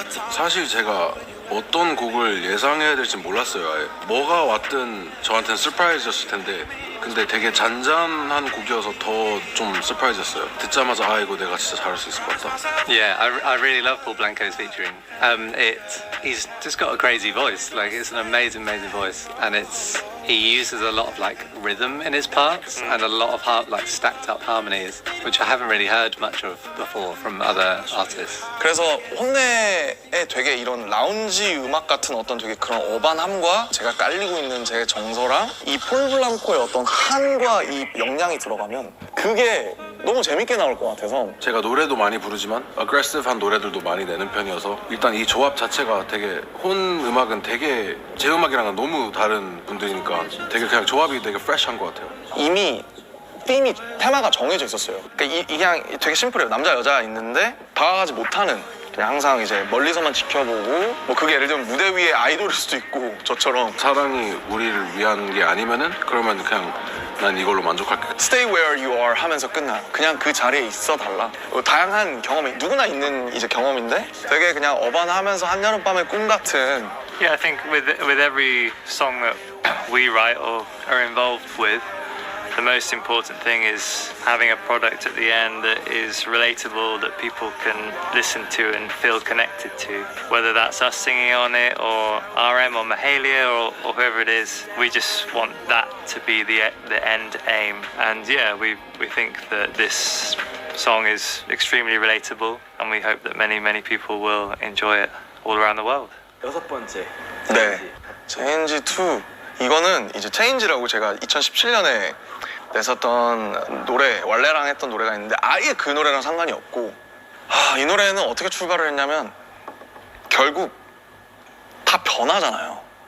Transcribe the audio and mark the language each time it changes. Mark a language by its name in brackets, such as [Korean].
[Korean] 사실 제가 어떤 곡을 예상해야 될지 몰랐어요. 아예. 뭐가 왔든 저한테는 서프라이즈였을 텐데, 근데 되게 잔잔한 곡이어서 더 좀 서프라이즈였어요. 듣자마자 아 이거 내가 진짜 잘할 수 있을 것 같다. [English] Yeah, I really love Paul Blanco's featuring. He's just got a crazy voice. Like it's an amazing voice, and he uses a lot of like rhythm in his parts and a lot of like stacked up harmonies, which I haven't really heard much of before from other artists. [Korean] 그래서 혼내에 되게 이런 라운지 음악 같은 어떤 되게 그런 어반함과 제가 깔리고 있는 제 정서랑 이 폴 블랑코의 어떤 한과 이 영향이 들어가면 그게 너무 재밌게 나올 것 같아서. 제가 노래도 많이 부르지만 어그레시브한 노래들도 많이 내는 편이어서 일단 이 조합 자체가 되게 혼 음악은 되게 제 음악이랑은 너무 다른 분들이니까 되게 그냥 조합이 되게 프레시한 것 같아요. 이미 테마가 정해져 있었어요. 그러니까 이게 그냥 되게 심플해요. 남자 여자 있는데 다가가지 못하는, 그냥 항상 이제 멀리서만 지켜보고, 뭐 그게 예를 들면 무대 위에 아이돌일 수도 있고 저처럼 사랑이 우리를 위한 게 아니면은 그러면 그냥 난 이걸로 만족할게. [English] Stay where you are [Korean] 하면서 끝나. 그냥 그 자리에 있어 달라. 다양한 경험이 누구나 있는 이제 경험인데 되게 그냥 어반하면서 한여름밤의 꿈 같은. [English] Yeah, I think with every song that we write or are involved with, the most important thing is having a product at the end that is relatable, that people can listen to and feel connected to. Whether that's us singing on it or RM or Mahalia or whoever it is, we just want that to be the end aim. And yeah, we think that this song is extremely relatable, and we hope that many people will enjoy it all around the world. [Korean] 6번째. 네, Change 2. 이거는 이제 Change라고 제가 2017년에 냈었던 노래, 왈레랑 했던 노래가 있는데 아예 그 노래랑 상관이 없고, 이 노래는 어떻게 출발을 했냐면 결국 다 변하잖아요.